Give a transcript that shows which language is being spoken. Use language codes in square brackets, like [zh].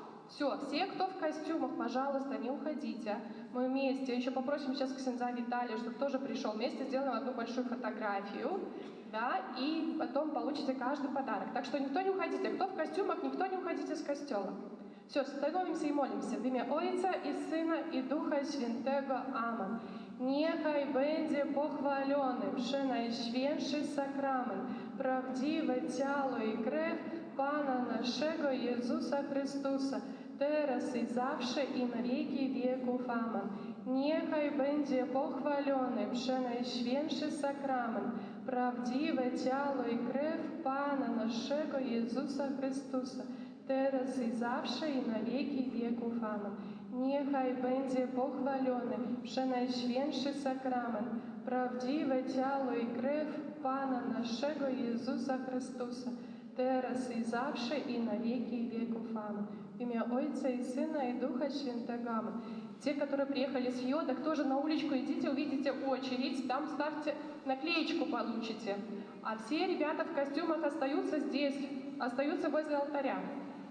[ru] Все, кто в костюмах, пожалуйста, не уходите. Мы вместе, еще попросим сейчас ксенза Виталия, чтобы тоже пришел. Вместе сделаем одну большую фотографию, да, и потом получите каждый подарок. Так что никто не уходите. Кто в костюмах, никто не уходите с костела. Все, становимся и молимся. [uk] В ім'я Отця і Сина і Духа Святого. [ru] Амин. [pl] Niechaj będzie pochwalony przenajświętszy sakrament, prawdziwe ciało i krew Pana naszego Jezusa Chrystusa, teraz i zawsze i na wieki wieków. Amen. Niechaj będzie pochwalony przenajświętszy sakrament, prawdziwe ciało i krew Pana naszego Jezusa Chrystusa, teraz i zawsze i na wieki wieków. Amen. Niechaj będzie pochwalony przenajświętszy sakrament, prawdziwe ciało i krew Pana naszego Jezusa Chrystusa, teraz i zawsze i na wieki wieków. Amen. [ru] В имя Отца и Сына и Духа Святого. Амен. Те, которые приехали с Йодок, тоже на уличку идите, увидите очередь, там ставьте наклеечку, получите. А все ребята в костюмах остаются здесь, остаются возле алтаря.